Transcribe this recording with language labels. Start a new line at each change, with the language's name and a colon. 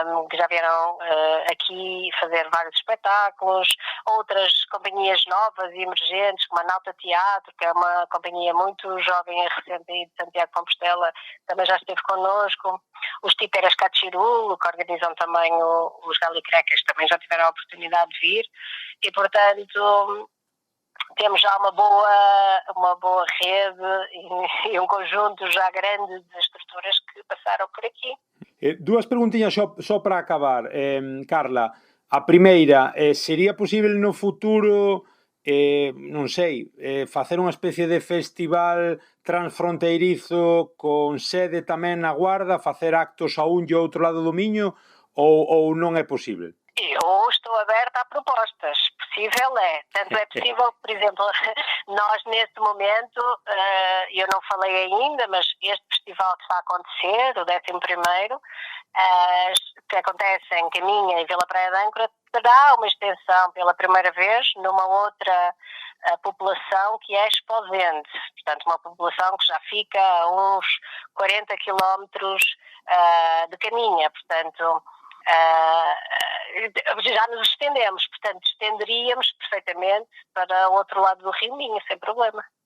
Portuguese: Que já vieram aqui fazer vários espetáculos, outras companhias novas e emergentes, como a Nauta Teatro, que é uma companhia muito jovem e recente aí de Santiago de Compostela, também já esteve connosco, os Títeres Cachirulo, que organizam também os Galicrecas, também já tiveram a oportunidade de vir, e portanto temos já uma boa rede e um conjunto já grande de estruturas que passaram por aqui.
Galician: Dúas preguntiñas só para acabar, Carla. A primeira, sería posible no futuro, non sei, facer unha especie de festival transfronteirizo con sede tamén na Guarda, facer actos a un e outro lado do Miño, ou non é posible?
Portuguese: Eu estou aberta a propostas, possível é. Tanto é possível, por exemplo, nós neste momento, eu não falei ainda, mas este festival que está a acontecer, o 11º, que acontece em Caminha e Vila Praia de Âncora, terá uma extensão pela primeira vez numa outra população que é Esposende, portanto uma população que já fica a uns 40 quilómetros de Caminha, portanto já nos estendemos, portanto estenderíamos perfeitamente para o outro lado do Rio Minho, sem problema.